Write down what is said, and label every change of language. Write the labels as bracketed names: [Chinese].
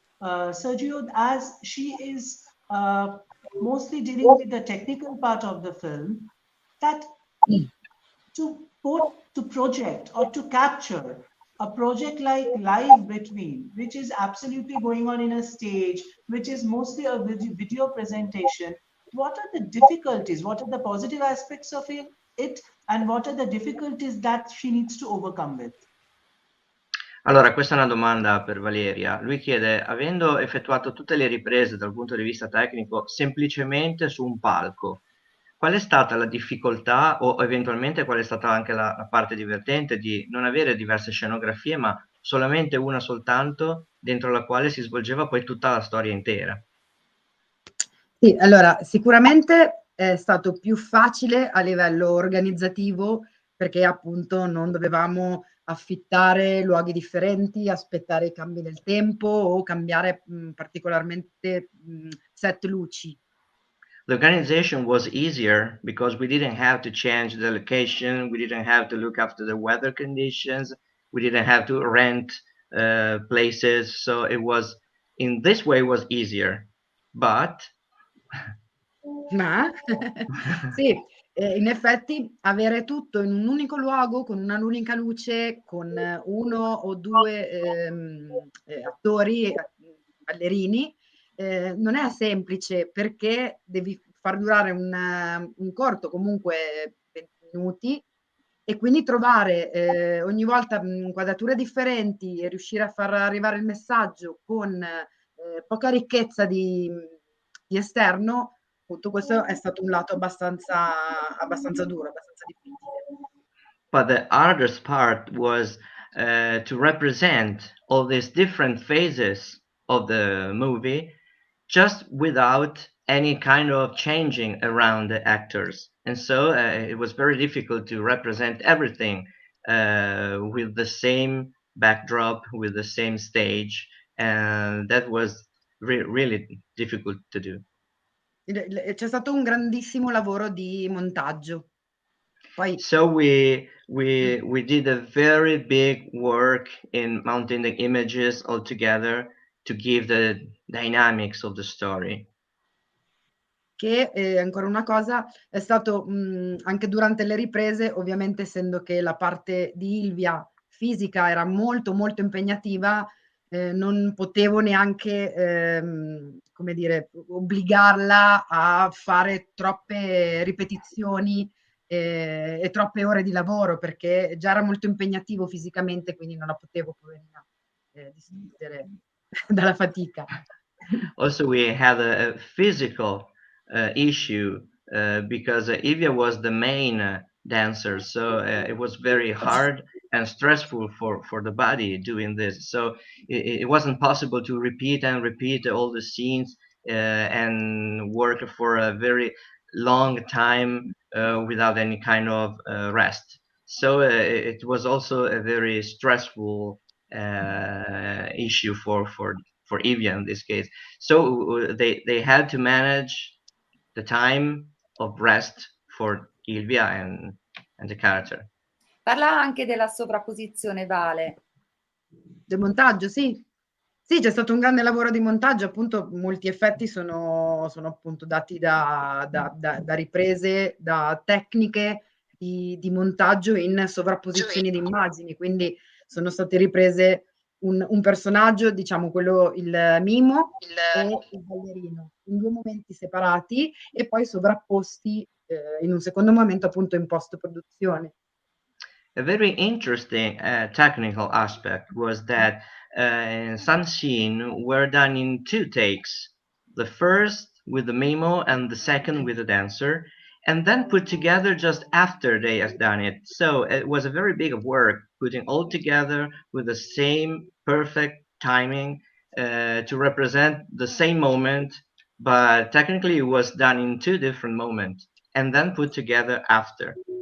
[English] Sergio, as she is mostly dealing with the technical part of the film, that to project or to capture a project like Live Between, which is absolutely going on in a stage, which is mostly a video presentation, what are the difficulties? What are the positive aspects of it? And what are the difficulties that she needs to overcome with? [Italian] Allora, questa è una domanda per Valeria. Lui chiede, avendo effettuato tutte le riprese dal punto di vista tecnico semplicemente su un palco, qual è stata la difficoltà o eventualmente qual è stata anche la parte divertente di non avere diverse scenografie, ma solamente una soltanto dentro la quale si svolgeva poi tutta la storia intera? Sì, allora sicuramente è stato più facile a livello organizzativo perché appunto non dovevamo affittare luoghi differenti, aspettare i cambi del tempo o cambiare particolarmente set luci. [English] The organization was easier because we didn't have to change the location, we didn't have to look after the weather conditions, we didn't have to rent places, so it was, in this way, was easier. But [Italian] Ma sì, in effetti avere tutto in un unico luogo, con un'unica luce, con 1 o 2 attori, ballerini, non è semplice perché devi far durare un corto comunque 20 minuti e quindi trovare ogni volta inquadrature differenti e riuscire a far arrivare il messaggio con poca ricchezza di esterno. Appunto questo è stato un lato abbastanza duro, abbastanza difficile. [English] But the hardest part was to represent all these different phases of the movie just without any kind of changing around the actors. And so it was very difficult to represent everything with the same backdrop, with the same stage. And that was really difficult to do. [Italian] C'è stato un grandissimo lavoro di montaggio. Poi [English] So we did a very big work in mounting the images all together to give the dynamics of the story. [Italian] che ancora una cosa, è stato anche durante le riprese, ovviamente essendo che la parte di Ilvia fisica era molto, molto impegnativa, non potevo neanche, come dire, obbligarla a fare troppe ripetizioni, e troppe ore di lavoro, perché già era molto impegnativo fisicamente, quindi non la potevo poverina, distruggere dalla fatica. [English] Also, we had a physical issue because Evia was the main dancer, so it was very hard and stressful for the body doing this. So it wasn't possible to repeat and repeat all the scenes and work for a very long time without any kind of rest. So it was also a very stressful issue for Evia in this case. So they had to manage the time of rest for Ilvia and the character. [Italian] Parla anche della sovrapposizione, Vale. Del montaggio, sì. Sì, c'è stato un grande lavoro di montaggio, appunto molti effetti sono appunto dati da riprese, da tecniche di montaggio in sovrapposizioni di immagini, quindi sono state riprese un personaggio, diciamo quello il mimo e il ballerino, in 2 momenti separati e poi sovrapposti in un secondo momento appunto in post-produzione. [English] A very interesting technical aspect was that some scenes were done in 2 takes. The first with the mimo and the second with the dancer. and then put together just after they have done it. So it was a very big work putting all together with the same perfect timing to represent the same moment, but technically it was done in two different moments and then put together after.